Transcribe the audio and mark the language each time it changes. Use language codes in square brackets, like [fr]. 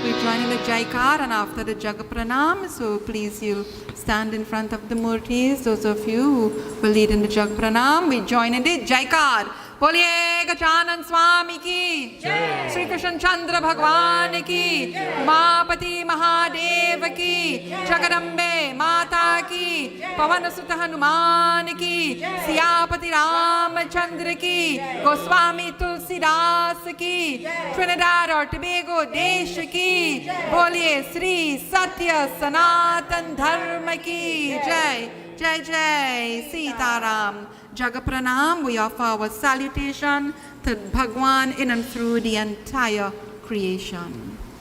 [en] We're joining the Jaikar and after the Jaga Pranam, so please you stand in front of the Murtis. Those of you who will lead in the Jaga Pranam, we join in the Jaikar. [hi] बोलिए गजानन स्वामी की जय, श्री कृष्ण चंद्र भगवान की, उमापति महादेव की, जगदम्बे माता की, पवन सुत हनुमान की, सियापति रामचंद्र की, गोस्वामी तुलसीदास की, ट्रिनिडाद और टबैगो देश की, बोलिए श्री सत्य सनातन धर्म की जय. Jai Jai Sitaram. [en] Jaga Pranam, we offer our salutation to Bhagwan in and through the entire creation.